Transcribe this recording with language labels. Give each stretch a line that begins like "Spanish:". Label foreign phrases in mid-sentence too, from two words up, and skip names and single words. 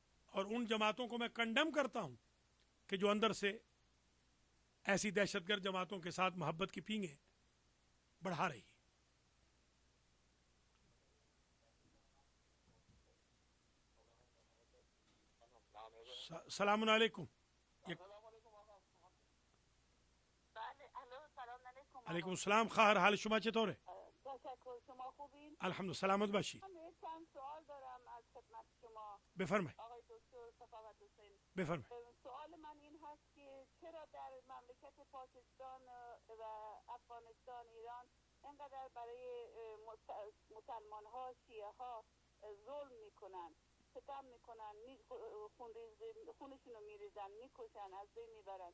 Urdu: اور ان جماعتوں کو میں کنڈم کرتا ہوں کہ جو اندر سے ایسی دہشت گرد جماعتوں کے ساتھ محبت کی پینگیں بڑھا رہی ہے.
Arabic: السلام علیکم. علیکم السلام.
Persian: خواهر حال شما چطوره؟ تشکر. شما خوبین؟ الحمدلله. سلامت باشید. من چند سوال دارم از خدمت شما بفرمایید. آقای دکتر صفوت حسین. بفرمایید. سوال من این هست که چرا در مملکت پاکستان و افغانستان، ایران اینقدر برای مسلمان ها، شیعه ها ظلم میکنن، ستم میکنن، خونشون رو میریزن، میکشن، از بین میبرن؟